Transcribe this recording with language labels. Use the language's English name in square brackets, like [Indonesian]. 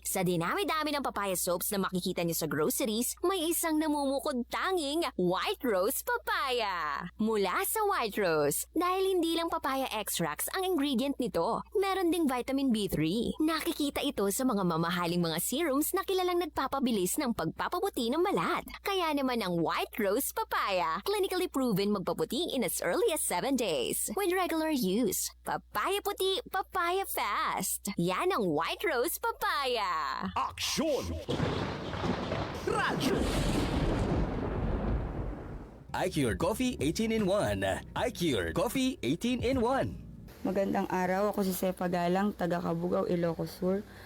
[Filipino] Sa dinami-dami ng papaya soaps na makikita niyo sa groceries, may isang namumukod tanging White Rose Papaya. Mula sa White Rose, dahil hindi lang papaya extracts ang ingredient nito, meron ding vitamin B3. Nakikita ito sa mga mamahaling mga serums na kilalang nagpapabilis ng pagpapaputi ng balat. Kaya naman ang White Rose Papaya, clinically proven magpaputi [English] in as early as 7 days. With regular use, papaya puti, papaya fast. [Filipino] Yan ang White Rose Papaya. Aksyon! Radyo! [English] iCured Coffee 18-in-1. iCured Coffee 18-in-1. [Filipino] Magandang araw, ako si Sefa Galang, taga Cabugao, Ilocos Sur.